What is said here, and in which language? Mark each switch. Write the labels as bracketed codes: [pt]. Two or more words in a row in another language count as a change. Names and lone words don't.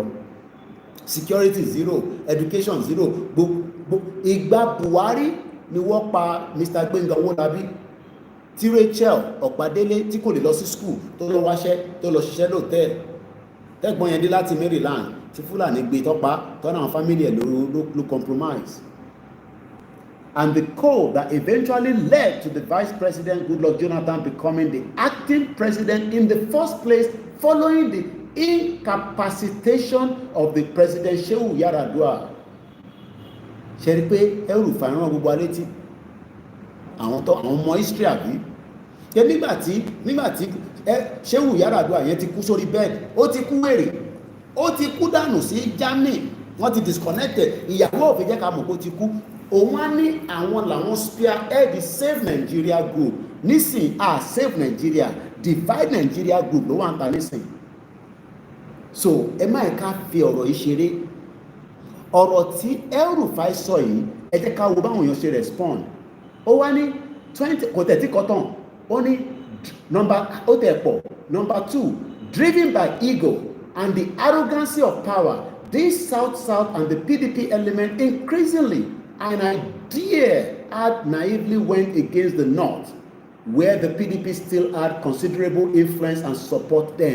[en] Security zero, education zero. [yo] Ìgbà Buhari ni wọ́n pa Mr. Gbenga Owolabi, tí Rachel Ọ̀pádélé tí kò lè lọ sí school tó lọ wáṣẹ́ tó lọ ṣiṣẹ́ lóòtẹ́ẹ̀lì, tẹ́gbọ́n yẹn dé láti Maryland tí Fúlàní gbé tọ́pa tọ́nà àwọn family ẹ̀ ló compromise. [en] And the code that eventually led to the Vice President Goodluck Jonathan becoming the acting president in the first place following the incapacitation of the President Shehu Yaradua. [yo] Ṣé rí pé El-Rufai rán gbogbo alétí àwọn ọmọ history àbí ṣé nígbàtí Shehu Yaradua yẹn ti kú sórí bed, ó ti kú wèrè, ó ti kú dànù sí Germany, wọ́n ti disconnected, ìyàwó òfin jẹ́ ká mọ̀ kó ti kú. Òun á ní àwọn làwọn [en] spearhead the Save Nigeria Group, [yo] nísìn Save Nigeria, Divide Nigeria Group ló wà ń ta nísìn. So ẹ má ẹ̀ka fi ọ̀rọ̀ yìí ṣeré. Ọ̀rọ̀ tí El-Rufai sọ yìí, ẹ jẹ́ ká wo báwọn èèyàn ṣe respond. Ó wá ní 20 kò tẹ̀tí kọ́tàn, ó ní ó tẹ̀ pọ̀. [en] Number 2, driven by ego and the arrogancy of power, this South and the PDP element increasingly and I dare add naively went against the North, where the PDP still had considerable influence and support them.